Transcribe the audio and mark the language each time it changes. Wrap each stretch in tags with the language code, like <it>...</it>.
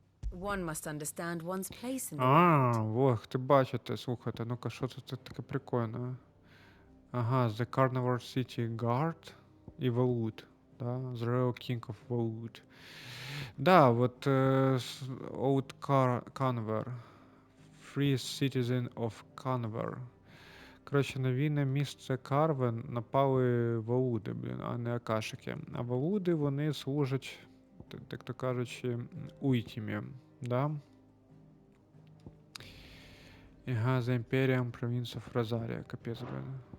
<en>One must understand one's place in the world.</en> <uk>Ох, ти бачите, слухайте, ну-ка, що це таке прикольне? Ага, The Carnival City Guard і Валоед, да, The Royal King of Валоед. Да, вот Old Conver, Free Citizen of Conver. Коротше, на вільне місце Карвен напали Валоеди, блін, а не Акашики. А Валоеди, вони служать, так то кажучи, Уйтімі, да? Ага, The Imperium Province of Rosaria, капець, блін.</uk>